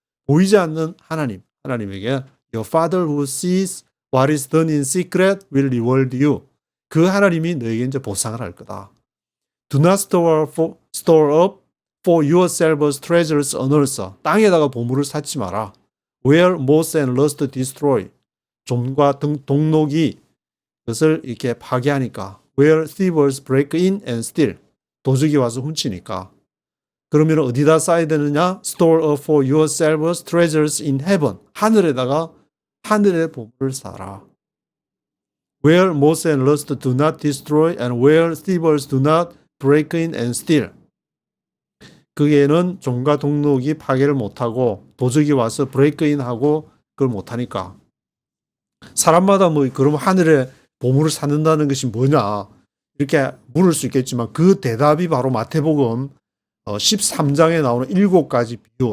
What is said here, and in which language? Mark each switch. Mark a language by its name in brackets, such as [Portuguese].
[Korean] 보이지 않는 하나님에게 [English] Your Father who sees what is done in secret will reward you. [Korean] 그 하나님이 너에게 이제 보상을 할 거다. [English] Do not store up for yourselves treasures on earth. [Korean] 땅에다가 보물을 쌓지 마라. [English] Where moth and rust destroy. [Korean] 좀과 동록이 그것을 이렇게 파괴하니까. [English] Where thieves break in and steal. [Korean] 도적이 와서 훔치니까. 그러면 어디다 쌓아야 되느냐? [English] Store up for yourselves treasures in heaven. [Korean] 하늘에다가 하늘의 보물을 쌓아라. [English] Where moth and rust do not destroy and where thieves do not break in and steal. [Korean] 거기에는 종과 동록이 파괴를 못하고 도적이 와서 break in 하고 그걸 못하니까. 사람마다 뭐 그럼 하늘에 보물을 쌓는다는 것이 뭐냐 이렇게 물을 수 있겠지만 그 대답이 바로 마태복음 13장에 나오는 7가지 비유.